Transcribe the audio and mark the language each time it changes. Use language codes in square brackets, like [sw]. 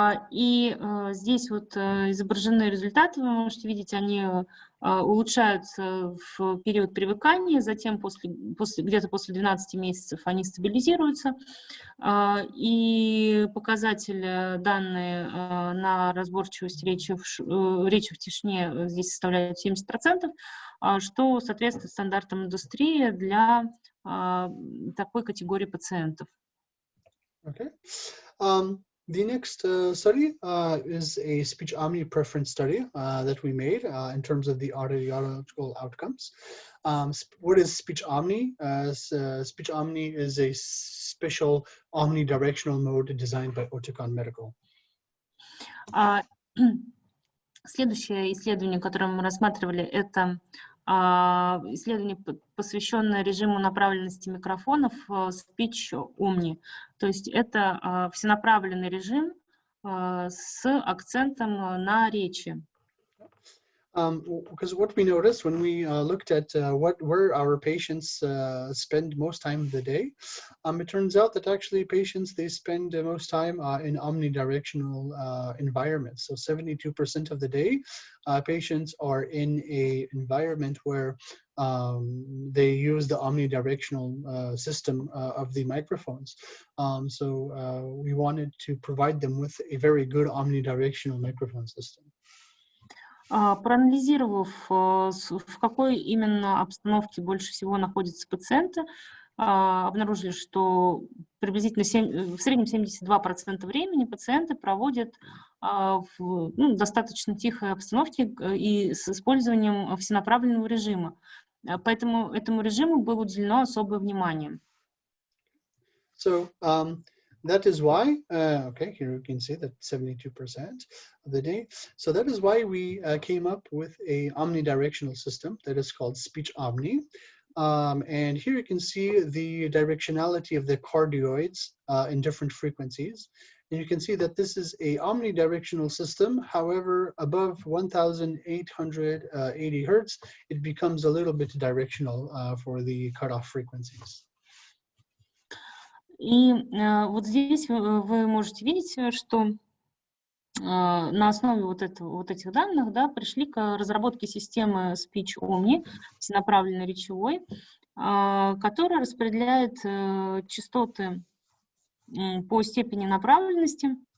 [ru] И здесь вот изображены результаты, вы можете видеть, они улучшаются в период привыкания, затем где-то после 12 месяцев они стабилизируются, и показатели, данные на разборчивость речи в тишине здесь составляют 70%, что соответствует стандартам индустрии для такой категории пациентов. [en] Okay. The next study is a speech omnipreference study that we made in terms of the audiological outcomes. What is speech omni? Speech omni is a special omnidirectional mode designed by Oticon Medical. [ru] Следующее исследование, которое мы рассматривали, это исследование, посвященное режиму направленности микрофонов Speech Omni. То есть это всенаправленный режим с акцентом на речи. [en] Because what we noticed when we looked at where our patients spend most time of the day, it turns out that actually patients, they spend most time in omnidirectional environments. So 72% of the day, patients are in a environment where they use the omnidirectional system of the microphones. So we wanted to provide them with a very good omnidirectional microphone system. [ru] Проанализировав, в какой именно обстановке больше всего находятся пациенты, обнаружили, что приблизительно в среднем 72% времени пациенты проводят в достаточно тихой обстановке и с использованием всенаправленного режима. Поэтому этому режиму было уделено особое внимание. [en] So, that is why, okay, here you can see that 72% of the day. So that is why we came up with a omnidirectional system that is called Speech Omni. And here you can see the directionality of the cardioids in different frequencies. And you can see that this is a omnidirectional system. However, above 1,880 Hertz, it becomes a little bit directional for the cutoff frequencies. [ru] И вот здесь вы можете видеть, что на основе вот этих данных, да, пришли к разработке системы Speech Omni, всенаправленной речевой, которая распределяет частоты по степени направленности.